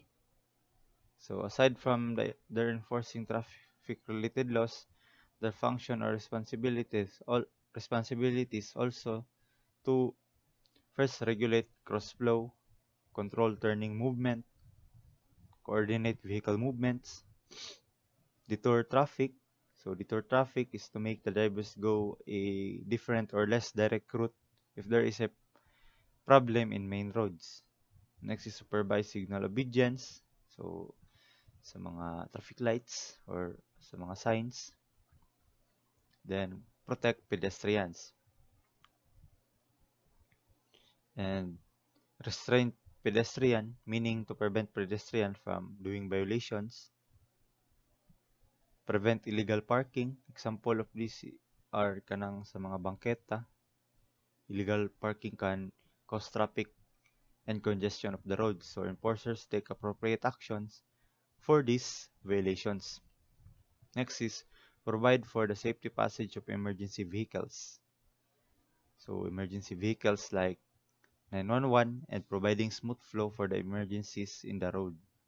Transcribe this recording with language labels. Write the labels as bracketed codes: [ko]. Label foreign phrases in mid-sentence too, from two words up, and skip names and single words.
[en] So aside from their enforcing traffic-related laws, their function or responsibilities also to first regulate cross flow, control turning movement, coordinate vehicle movements, deter traffic. So deter traffic is to make the drivers go a different or less direct route if there is a problem in main roads. Next is supervise signal obedience. So [tl] sa mga [en] traffic lights or [tl] sa mga [en] signs. Then protect pedestrians and restrain pedestrian, meaning to prevent pedestrian from doing violations. Prevent illegal parking. Example of this are [ceb] kanang sa mga bangketa. [en] Illegal parking can cause traffic and congestion of the roads. So enforcers take appropriate actions for these violations. Next is provide for the safety passage of emergency vehicles. So emergency vehicles like 911 and providing smooth flow for the emergencies in the road.